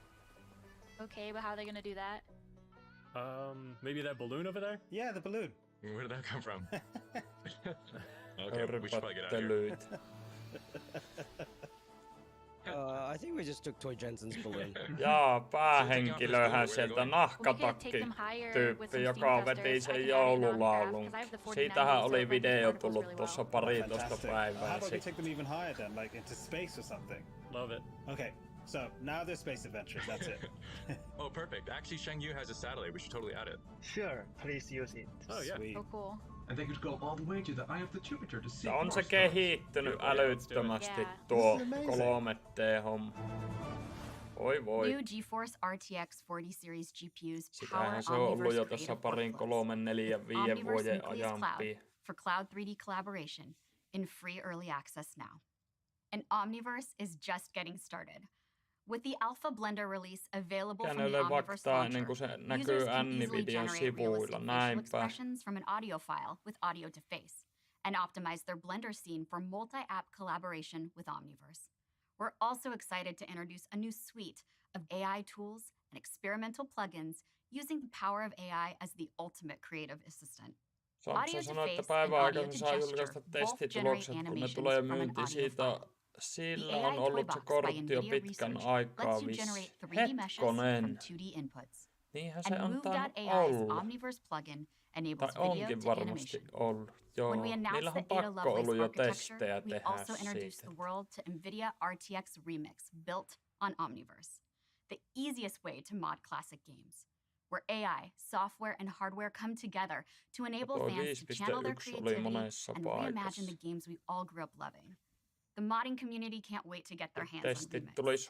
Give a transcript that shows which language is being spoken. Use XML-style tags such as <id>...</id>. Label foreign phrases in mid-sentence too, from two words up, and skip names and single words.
<en>Okay, but how are they gonna do that? Maybe that balloon over there? Yeah, the balloon. Where did that come from? Okay, we should probably get out of here. I think we just took Toy Jensen's balloon.</en> <fi>Jaa, päähenkilöhän sieltä nahkatakki-tyyppi, joka veti sen joululaulun. Siitähän oli video tullut tuossa 12 päivää</fi> <en>How about we</en> <fi>sitten.</fi> <en>take them even higher then, like into space or something? Love it. Okay, so now they're space adventures, that's it. Oh, perfect. Actually, Shengyu has a satellite. We should totally add it. Sure, please use it. Oh, yeah. Sweet. Oh, cool. And they could go all the way to the eye of the Jupiter to see.</en> <fi>On se kehittynyt älyttömästi tuo 3D-homma. Oi voi.</fi> <en>New GeForce RTX 40 series GPUs power</en> <fi>Sitähän se on ollut jo tässä</fi> <en>Omniverse</en> <fi>parin, 3, 4, 5 vuoden ajan.</fi> <en>For cloud 3D collaboration in free early access now. And Omniverse is just getting started. With the Alpha Blender release available from the Omniverse launcher, users can easily generate realistic facial expressions from an audio file with audio to face, and optimize their Blender scene for multi-app collaboration with Omniverse. We're also excited to introduce a new suite of AI tools and experimental plugins using the power of AI as the ultimate creative assistant.</en> <fi>Samsa sanoi, että päivän aikana saa julkaista testitulokset, kun ne tulee myyntiin siitä. Sillä on ollut se kortti jo pitkän aikaa vissi. Hetkonen. Niinhän se on ollut. Tai onkin varmasti ollut. Joo, niillä on pakko ollut jo testejä tehdä siitä.</fi> <en>The world to Nvidia RTX Remix built on Omniverse. The easiest way to mod classic games. Where AI, software, and hardware come together to enable fans to channel their creativity and reimagine the games we all grew up loving. The modding community can't wait to get their hands on Remix.</en>